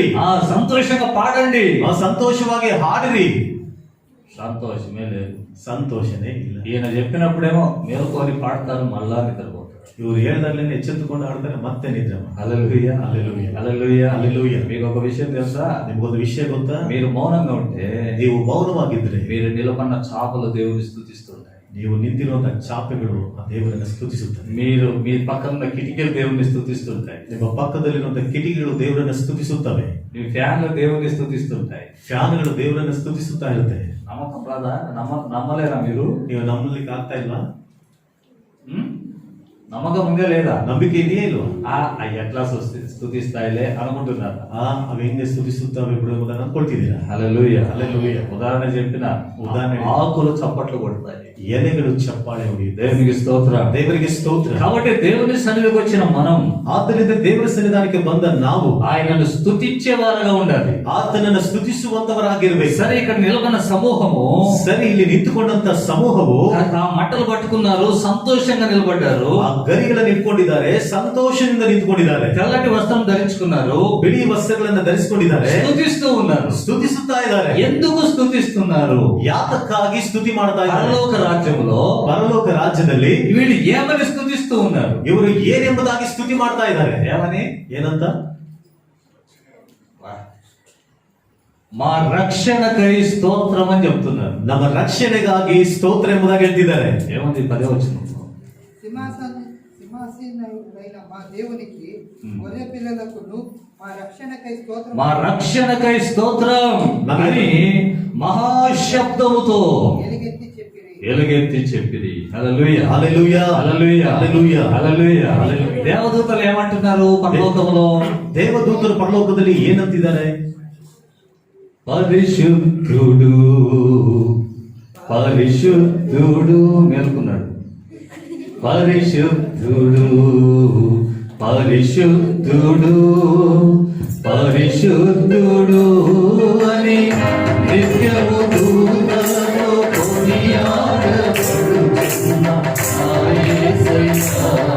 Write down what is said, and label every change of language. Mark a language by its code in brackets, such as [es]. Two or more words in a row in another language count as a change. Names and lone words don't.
[te] సంతోషంగా పాడండి. [kn] ಸಂತೋಷವಾಗಿ ಹಾಡಿರಿ. [te] సంతోషమే లేదు, [kn] ಸಂತೋಷನೇ ಇಲ್ಲ. [te] ఈయన చెప్పినప్పుడేమో మేలుకొని పాడతారు, మళ్ళా నిద్రపోతారు. [kn] ಇವರು ಹೇಳ್ದಾಗ್ಲೇನೆ ಎಚ್ಚೆತ್ತುಕೊಂಡು ಹಾಡ್ತಾರೆ, ಮತ್ತೆ ನಿದ್ರೆ ಮಾಡ್ತಾರೆ. [te] హల్లెలూయా, హల్లెలూయా, హల్లెలూయా, హల్లెలూయా. మీకు ఒక విషయం తెలుసా? [kn] ನಿಮಗೊಂದು ವಿಷಯ ಗೊತ್ತಾ? [te] మీరు మౌనంగా ఉంటే, [kn] ನೀವು ಮೌನವಾಗಿದ್ರೆ [te] మీరు నిలబడిన చాపలు దేవుని స్తుతిస్తుంటాయి. [kn] ನೀವು ನಿಂತಿರುವಂತಹ ಚಾಪೆಗಳು ಆ ದೇವರನ್ನ ಸ್ತುತಿಸುತ್ತವೆ. [te] మీరు మీ పక్కన కిటికీలు దేవుని స్తుతిస్తుంటాయి. [kn] ನಿಮ್ಮ ಪಕ್ಕದಲ್ಲಿರುವಂತಹ ಕಿಟಿಕಿಗಳು ದೇವರನ್ನ ಸ್ತುತಿಸುತ್ತವೆ. [te] మీ ఫ్యాన్లు దేవుని స్తుతిస్తుంటాయి. [kn] ಫ್ಯಾನ್ಗಳು ದೇವರನ್ನ ಸ್ತುತಿಸುತ್ತಾ ಇರುತ್ತೆ. [te] నమ్మకం రాదా? నమ్మలేరా మీరు? [kn] ನೀವು ನಂಬಲಿಕ್ಕೆ ಆಗ್ತಾ ಇಲ್ಲ? [te] నమ్మకం ఉందా లేదా? [kn] ನಂಬಿಕೆ ಇದೆಯೇ ಇಲ್ವಾ? [te] అవి ఎట్లా స్తుతిస్తాయిలే అనుకుంటున్నారు. [kn] అవి ಹೆಂಗೆ ಸ್ತುತಿಸುತ್ತಾವೆ ಬಿಡು ಎಂಬುದನ್ನು ಅಂದ್ಕೊಳ್ತಿದ್ದೀರಾ? [te] హల్లెలూయా. హల్లెలూయా. ఉదాహరణ చెప్పిన ఉదాహరణ. ఆకులు చప్పట్లు కొడతాయి. [kn] ಎಲೆಗಳು ಚಪ್ಪಾಳೆ ಹೊಡೆಯುತ್ತೆ. [te] దేవునికి స్తోత్రం. [kn] ದೇವರಿಗೆ ಸ್ತೋತ್ರ. [te] కాబట్టి దేవుని సన్నిధికి వచ్చిన మనం [kn] ಆದ್ದರಿಂದ ದೇವರ ಸನ್ನಿಧಾನಕ್ಕೆ ಬಂದ ನಾವು [te] ఆయనను స్తుతించే వారుగా ఉండాలి. [kn] ಆತನನ್ನು ಸ್ತುತಿಸುವಂತವರಾಗಿರ್ಬೇಕು. [te] సరే, ఇక్కడ నిలబడిన సమూహము [kn] ಸರಿ, ಇಲ್ಲಿ ನಿಂತುಕೊಂಡಂತ ಸಮೂಹವು [te] ఆ మట్టలు పట్టుకున్నారు, సంతోషంగా నిలబడ్డారు. [kn] ಆ ಗರಿಗಳನ್ನು ಇಟ್ಕೊಂಡಿದ್ದಾರೆ, ಸಂತೋಷದಿಂದ ನಿಂತುಕೊಂಡಿದ್ದಾರೆ. [te] తెల్లటి వస్త్రం ధరించుకున్నారు, [kn] ಬಿಳಿ ವಸ್ತ್ರಗಳನ್ನ ಧರಿಸಿಕೊಂಡಿದ್ದಾರೆ, [te] స్తుతిస్తూ ఉన్నారు. [kn] ಸ್ತುತಿಸುತ್ತಾ ಇದ್ದಾರೆ. [te] ఎందుకు స్తుతిస్తున్నారు? [kn] ಯಾತಕ್ಕಾಗಿ ಸ್ತುತಿ ಮಾಡ್ತಾ ಇದ್ದಾರೆ? [te] పరలోక రాజ్యములో [kn] ಪರಲೋಕ ರಾಜ್ಯದಲ್ಲಿ [te] వీళ్ళు ఏమని స్తుతిస్తూ ఉన్నారు? [kn] ಇವರು ಏನೆಂಬುದಾಗಿ ಸ್ತುತಿ ಮಾಡ್ತಾ ಇದ್ದಾರೆ. [te] ఏమని? [kn] ಏನಂತ? [te] మా రక్షణకై స్తోత్రం అని చెప్తున్నారు. [kn] ನಮ್ಮ ರಕ್ಷಣೆಗಾಗಿ ಸ್ತೋತ್ರ ಎಂಬುದಾಗಿ ಹೇಳ್ತಿದ್ದಾರೆ. [te] ఏముంది? 10వ వచనం. సింహాసీనుడైన మా దేవునికి గొర్రె పిల్లలకును మా రక్షణకై స్తోత్రం మా రక్షణకై స్తోత్రం అని మహాశబ్దముతో ఎలుగెత్తి చెప్పిరి. హల్లెలూయా. హల్లెలూయా. హల్లెలూయా. హల్లెలూయా. హల్లెలూయా. దేవదూతలు ఏమంటున్నారు పరలోకములో? [kn] ದೇವದೂತರು ಪರಲೋಕದಲ್ಲಿ ಏನಂತಿದ್ದಾರೆ? [te] పరిశుద్ధుడు, పరిశుద్ధుడు మేలుకున్నాడు. పరిశుద్ధుడు, పరిశుద్ధుడు, పరిశుద్ధుడు అని నిత్యము దూతలతో కొనియాడబడుచున్న ఆ యేసయ్యా.